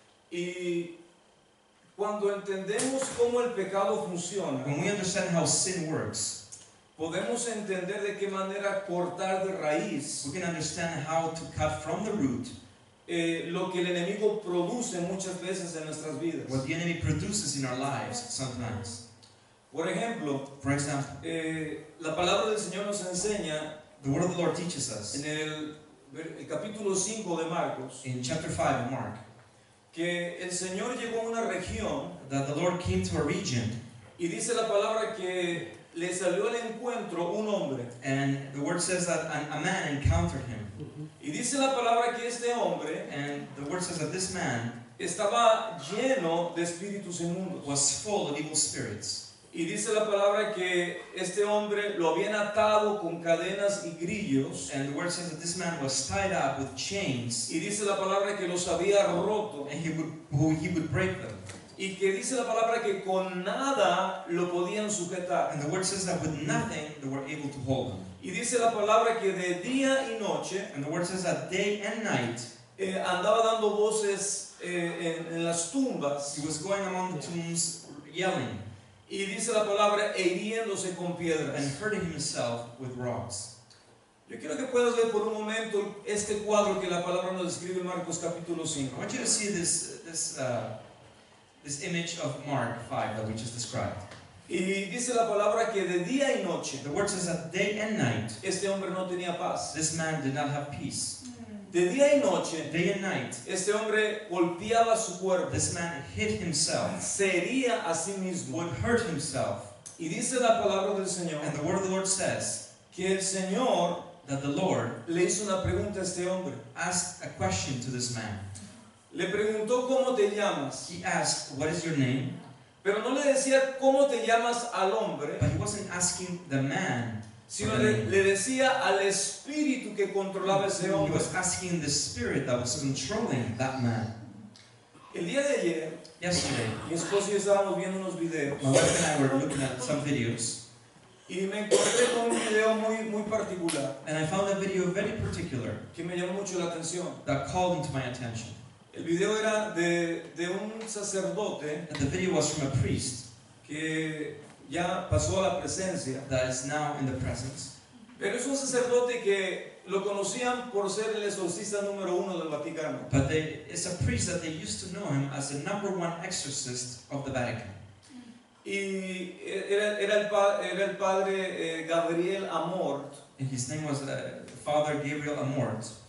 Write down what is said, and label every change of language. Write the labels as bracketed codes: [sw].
[es] Y cuando entendemos cómo el pecado funciona, [en] When we understand how sin works, [es] podemos entender de qué manera cortar de raíz [en] we can understand how to cut from the root [es] lo que el enemigo produce muchas veces en nuestras vidas. [en] what the enemy produces in our lives sometimes. [es] Por ejemplo, [en] For example, [es] la palabra del Señor nos enseña [en] the word of the Lord teaches us [es] en el capítulo 5 de Marcos [en] in chapter 5 of Mark [es] que el Señor llegó a una región [en] that the Lord came to a region, [es] y dice la palabra que le salió al encuentro un hombre. [en] and the word says that a man encountered him. [es] Y dice la palabra que este hombre [en] And the word says that this man [es] estaba lleno de espíritus inmundos. [en] was full of evil spirits. [es] Y dice la palabra que este hombre lo habían atado con cadenas y grillos. [en] And the word says that this man was tied up with chains, [es] Y dice la palabra que los había roto. [en] and he would break them. [es] Y que dice la palabra que con nada lo podían sujetar. [en] And the word says that with nothing they were able to hold him. [es] Y dice la palabra que de día y noche [en] And the word says that day and night [es] andaba dando voces en las tumbas. [en] he was going among the tombs yelling [es] Y dice la palabra e hiriéndose con [en] and [es] piedras. [en] hurting himself with rocks. [es] Yo quiero que puedas ver por un momento este cuadro que la palabra nos describe en Marcos capítulo 5. [en] I want you to see this image of Mark 5 that we just described. [es] Y dice la palabra que de día y noche [en] The word says that day and night [es] este hombre no tenía paz. [en] this man did not have peace. [es] De día y noche, [en] Day and night, [es] este hombre golpeaba su cuerpo, [en] this man hit himself, [es] se hería a sí mismo. [en] would hurt himself. [es] Y dice la palabra del Señor [en] And the word of the Lord says [es] que el Señor [en] that the Lord [es] le hizo una pregunta a este hombre. [en] asked a question to this man. [es] Le preguntó cómo te llamas, [en] He asked, what is your name? [es] pero no le decía cómo te llamas al hombre, [en] But he wasn't asking the man, [es] sino le decía al espíritu que controlaba ese [en] he [es] hombre. [en] was asking the spirit that was controlling that man. [es] El día de ayer, [en] Yesterday, [es] mi esposo y yo estábamos viendo unos videos [en] my wife and I were looking at some videos, [es] y me encontré con un video muy particular [en] and I found a video very particular [es] que me llamó mucho la atención. [en] that called into my attention. [es] El video era de un sacerdote [en] And the video was from a priest [es] que ya pasó a la presencia, [en] that is now in the presence. [es] pero es un sacerdote que lo conocían por ser el exorcista número 1 del Vaticano. [en] But it's a priest that they used to know him as the #1 exorcist of the Vatican. [es] Y era el padre Gabriel Amort. [en] And his name was Father Gabriel Amort.